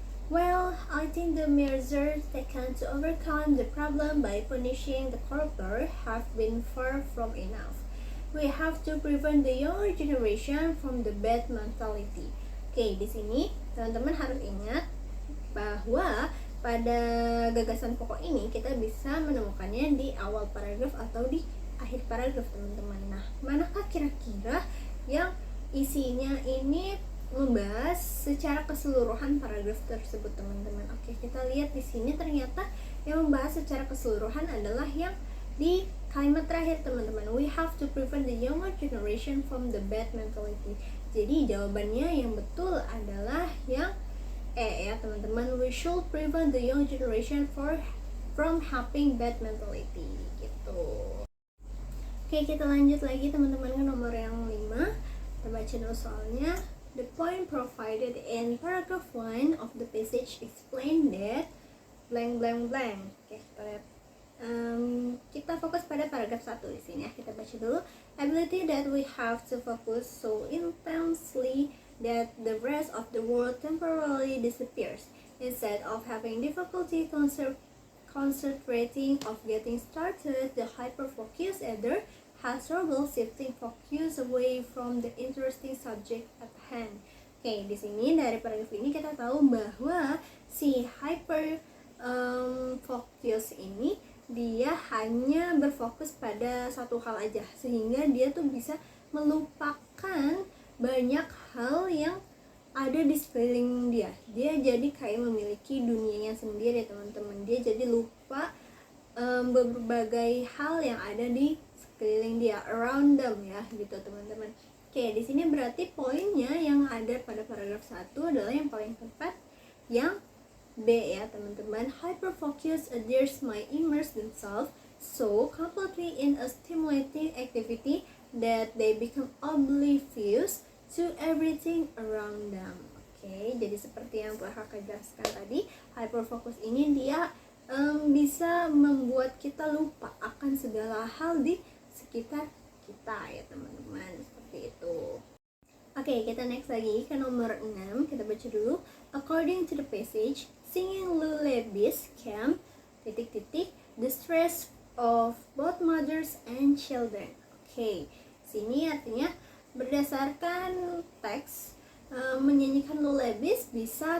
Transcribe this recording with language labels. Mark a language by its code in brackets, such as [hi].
[en] Well, I think the measures taken to overcome the problem by punishing the corruptor have been far from enough. We have to prevent the younger generation from the bad mentality. [id] Oke, di sini teman-teman harus ingat bahwa pada gagasan pokok ini kita bisa menemukannya di awal paragraf atau di akhir paragraf teman-teman. Nah, manakah kira-kira yang isinya ini membahas secara keseluruhan paragraf tersebut teman-teman? Oke, kita lihat di sini ternyata yang membahas secara keseluruhan adalah yang di kalimat terakhir teman-teman. [en] We have to prevent the younger generation from the bad mentality. [id] Jadi jawabannya yang betul adalah yang E ya teman-teman. [en] We should prevent the young generation from having bad mentality [id] gitu. Oke, kita lanjut lagi teman-teman ke nomor yang 5. Kita baca dulu soalnya. [en] The point provided in paragraph 1 of the passage explain that blank blank blank. [id] Oke, kita lihat. Kita fokus pada paragraf 1 di sini ya. Kita baca dulu. [en] Ability that we have to focus so intensely that the rest of the world temporarily disappears. Instead of having difficulty concentrating of getting started, the hyper-focused either has trouble shifting focus away from the interesting subject at hand. [id] Oke, di sini dari paragraf ini kita tahu bahwa si hyper focus ini dia hanya berfokus pada satu hal aja, sehingga dia tuh bisa melupakan banyak hal yang ada di sekeliling dia. Dia jadi kayak memiliki dunianya sendiri teman-teman. Dia jadi lupa berbagai hal yang ada di sekeliling dia, [en] around them [id] ya gitu teman-teman. Oke, di sini berarti poinnya yang ada pada paragraf 1 adalah yang paling tepat, yang B ya teman-teman. [en] Hyperfocus adheres my immerse themselves so completely in a stimulating activity that they become oblivious to everything around them. [id] Oke, jadi seperti yang telah kakak jelaskan tadi, hyperfocus ini dia bisa membuat kita lupa akan segala hal di sekitar kita ya teman-teman, seperti itu. Oke, kita next lagi ke nomor 6. Kita baca dulu. [en] According to the passage, singing lullabies can ... the stress of both mothers and children. [id] Oke, sini artinya berdasarkan teks, menyanyikan lullabies bisa ...